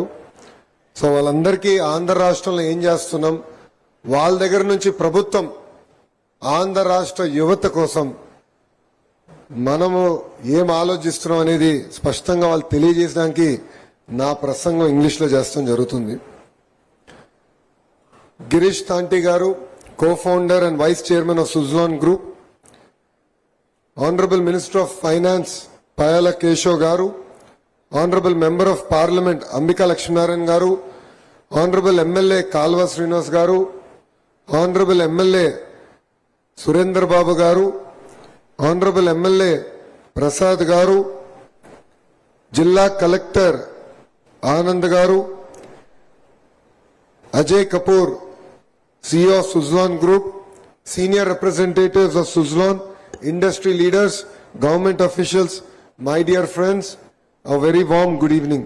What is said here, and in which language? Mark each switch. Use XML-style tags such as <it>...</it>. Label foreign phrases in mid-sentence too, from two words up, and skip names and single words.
<te>సో వాళ్ళందరికీ ఆంధ్ర రాష్ట్రంలో ఏం చేస్తున్నాం, వాళ్ళ దగ్గర నుంచి ప్రభుత్వం ఆంధ్ర రాష్ట్ర యువత కోసం మనము ఏం ఆలోచిస్తున్నాం అనేది స్పష్టంగా వాళ్ళు తెలియజేయడానికి నా ప్రసంగం ఇంగ్లీష్లో చేస్తాం జరుగుతుంది. గిరీష్ తాంటి గారు,</te> <en>co-founder and vice chairman of Suzlon Group, Hon'ble Minister of Finance Payala Keshav garu, Hon'ble Member of Parliament Ambika Lakshminarayan garu, Hon'ble MLA Kalva Srinivas garu, Hon'ble MLA Surendra Babu garu, Hon'ble MLA Prasad garu, Jilla Collector Anand garu, Ajay Kapoor, CEO of Suzlon Group, senior representatives of Suzlon, industry leaders, government officials, my dear friends, a very warm good evening.</en>